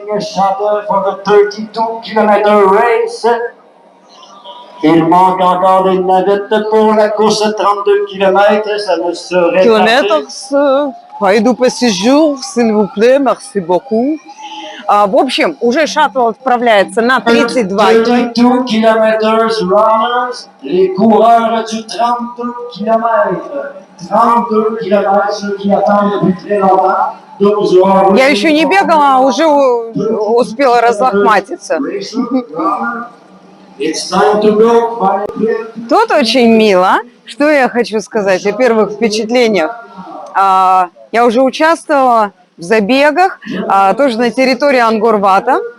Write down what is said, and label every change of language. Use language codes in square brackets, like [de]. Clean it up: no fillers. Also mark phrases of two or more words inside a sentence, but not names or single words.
[ru] Километров. Пойду посижу, [fr] s'il vous plaît, merci beaucoup. [ru] В общем, уже шаттл отправляется на 32 [fr] 32 километров runners, les coureurs du 32 километров. 32 километров qui attendent depuis très longtemps. [ru] Я еще не бегала, а уже успела разлохматиться. Тут очень мило. Что я хочу сказать о первых впечатлениях? Я уже участвовала в забегах, тоже на территории Ангкор-Вата.